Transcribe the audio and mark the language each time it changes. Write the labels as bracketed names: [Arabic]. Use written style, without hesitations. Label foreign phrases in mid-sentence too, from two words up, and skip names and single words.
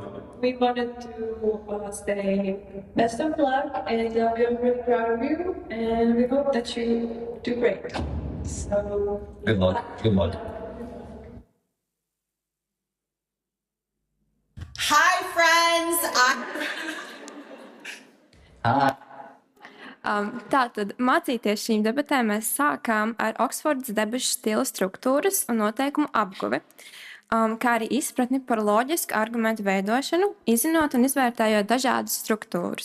[English] we wanted to say best of luck, and we are really proud of you, and we hope that you do great. So Good luck. Good luck. Hi, friends. [Latvian] Tātad mācīties šīm debatēm mēs sākām ar Oksfordas debašu stila struktūras un noteikumu apguvi, kā arī izpratni par loģisku argumentu veidošanu, izzinot un izvērtējot dažādas struktūras.